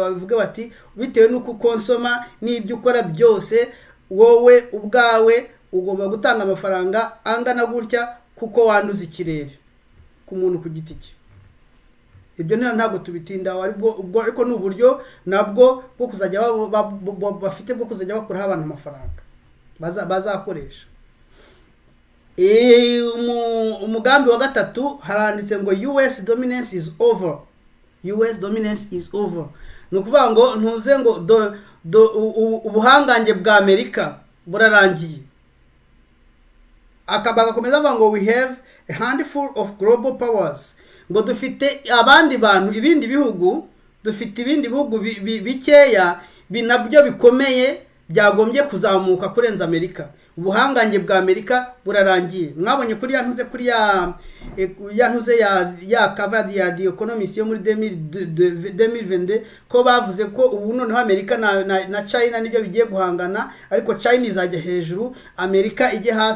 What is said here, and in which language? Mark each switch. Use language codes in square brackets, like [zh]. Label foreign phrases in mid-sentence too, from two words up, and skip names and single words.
[rw] Bavuga bati bitewe n'uko konsoma n'ibyo ukora byose, wowe ubwawe ugomba gutanga amafaranga angana gutya kuko wanduza ikirere, ku muntu ku giti cye. Ibyo ntabwo tubitindaho, ariko n'uburyo nabwo bwo kuzajya bafite bwo kuzajya bakuraho abantu amafaranga bazakoresha. Umugambi wa gatatu haranditse ngo [en] US dominance is over. US dominance is over. [rw] Ni ukuvuga ngo ntuze ngo ubuhangange bwa Amerika burarangiye. Bagakomeza bavuga ngo [en] we have a handful of global powers. [rw] Ngo dufite abandi bantu, ibindi bihugu, dufite ibindi bihugu bikeya binabyo bikomeye byagombye kuzamuka kurenza Amerika. Ubuhangange bwa Amerika burarangiye. Mwabonye kuri yantuze ya cover ya The Economist yo muri 2022 ko bavuze ko ubu noneho Amerika na China nibyo bigiye guhangana, ariko China izajya hejuru, Amerika ijye hasi.